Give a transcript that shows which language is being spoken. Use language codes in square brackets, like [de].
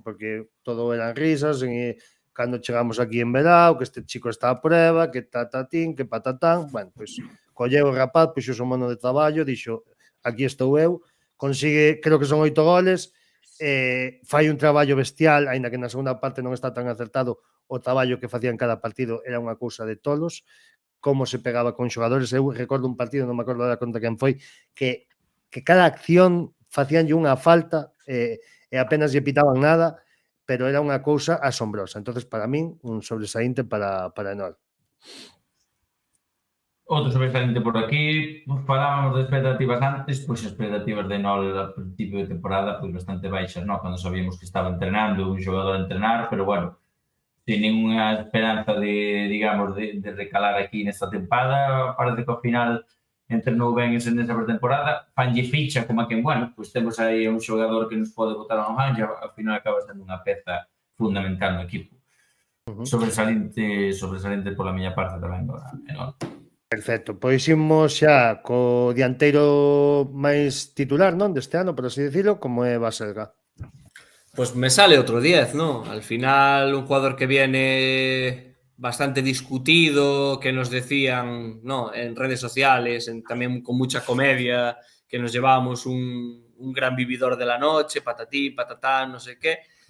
[gl] Porque todo eran risas, cando chegamos aquí en verao, que este chico está a prueba, que tatatín, que patatán, bueno, pois colleu o rapaz, puxo o mono de traballo, dixo, aquí estou eu, consigue, creo que son 8 goles, fai un traballo bestial, aínda que na segunda parte non está tan acertado, o traballo que facía en cada partido era unha cousa de tolos, como se pegaba con xogadores. Eu recordo un partido, non me acordo da conta quen foi, que cada acción facíanlle unha falta e apenas lle pitaban nada, pero era unha cousa asombrosa. Entonces, para min, un sobresaínte para Enol. Outro sobresalente por aquí, falábamos de expectativas antes, pois as expectativas de Enol a principio de temporada pois bastante baixas, non? Cando sabíamos que estaba entrenando, un xogador a entrenar, pero bueno, sin ninguna esperanza de, digamos, de recalar aquí nesta tempada, parece que ao final entrenou ben nesa pretemporada, fanlle ficha como a quen, bueno, pois temos aí un xogador que nos pode botar a man, e ao final acaba sendo unha peza fundamental no equipo. Sobresalente pola miña parte tamén, Enol. Perfecto, pois imos xa co dianteiro máis titular, non, deste ano, [es] por así decirlo, [gl] como é Baselga. [es] Pues me sale otro 10, ¿no? Al final un jugador que viene bastante discutido, que nos decían, ¿no?, en redes sociales, también con mucha comedia, que nos llevábamos un gran vividor de la noche, patatín, patatán, no sé qué.